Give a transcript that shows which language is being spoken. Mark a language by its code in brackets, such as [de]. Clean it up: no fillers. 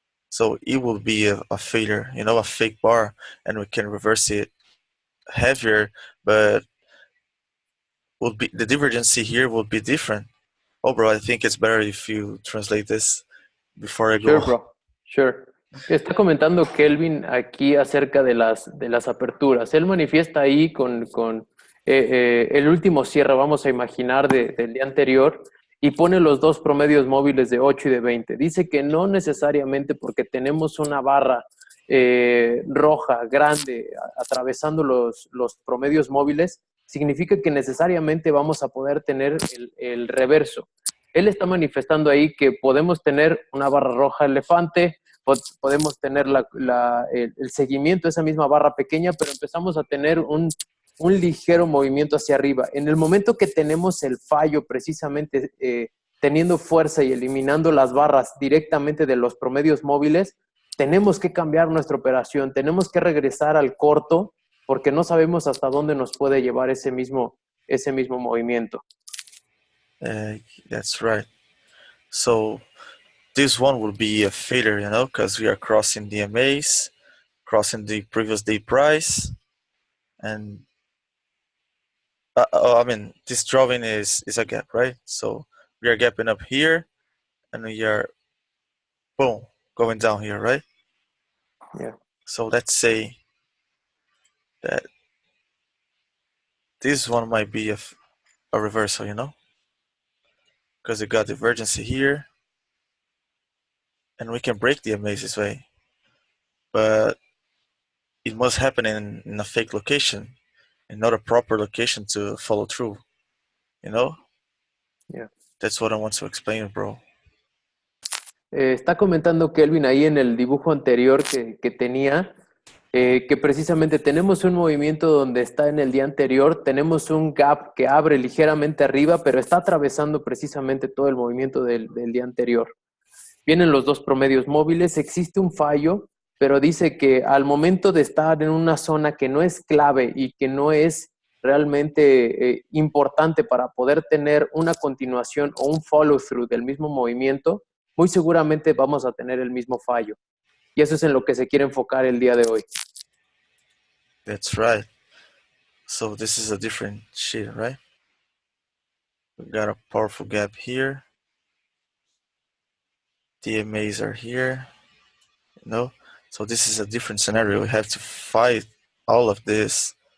[en] So it will be a failure, you know, a fake bar, and we can reverse it heavier, but will be the divergency here will be different. Oh, bro, I think it's better if you translate this before I Sure, go. bro. Sure. [es] Está comentando Kelvin aquí acerca de las aperturas. Él manifiesta ahí con el último cierre, vamos a imaginar, del día anterior y pone los dos promedios móviles de 8 y de 20. Dice que no necesariamente porque tenemos una barra roja, grande, atravesando los promedios móviles, significa que necesariamente vamos a poder tener el reverso. Él está manifestando ahí que podemos tener una barra roja elefante, podemos tener el seguimiento de esa misma barra pequeña, pero empezamos a tener un ligero movimiento hacia arriba. En el momento que tenemos el fallo, precisamente teniendo fuerza y eliminando las barras directamente de los promedios móviles, tenemos que cambiar nuestra operación, tenemos que regresar al corto porque no sabemos hasta dónde nos puede llevar ese mismo movimiento. [en] That's right. So this one will be a failure, you know, because we are crossing the MAs, crossing the previous day price, and I mean this drawing is a gap, right? So we are gapping up here, and we are boom going down here, right? Yeah. So let's say that this one might be a reversal, you know, because we got divergence here, and we can break the MAs this way, but it must happen in a fake location and not a proper location to follow through, you know. Yeah. That's what I want to explain, bro. [es] Está comentando Kelvin ahí en el dibujo anterior que tenía, que precisamente tenemos un movimiento donde está en el día anterior, tenemos un gap que abre ligeramente arriba, pero está atravesando precisamente todo el movimiento del día anterior. Vienen los dos promedios móviles, existe un fallo, pero dice que al momento de estar en una zona que no es clave y que no es realmente importante para poder tener una continuación o un follow-through del mismo movimiento, muy seguramente vamos a tener el mismo fallo. Y eso es en lo que se quiere enfocar el día de hoy. [en] That's right. So this is a different shit, right? We got a powerful gap here. DMAs are here, you know. So this is a different scenario. We have to fight all of this.